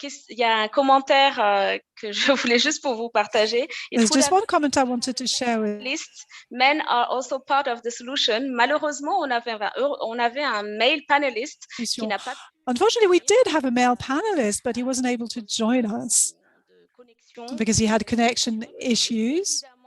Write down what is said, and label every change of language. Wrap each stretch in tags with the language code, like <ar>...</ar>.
<fr>Il y a un commentaire que je voulais juste pour vous partager.</fr> <en>There's just one comment I wanted to share with Men are also part of the solution.</en> <fr>Malheureusement, on avait un</fr> <en>male panelist</en> <fr>qui n'a pas.</fr> <en>Unfortunately, we did have a male panelist, but he wasn't able to join us because he had connection issues.</en>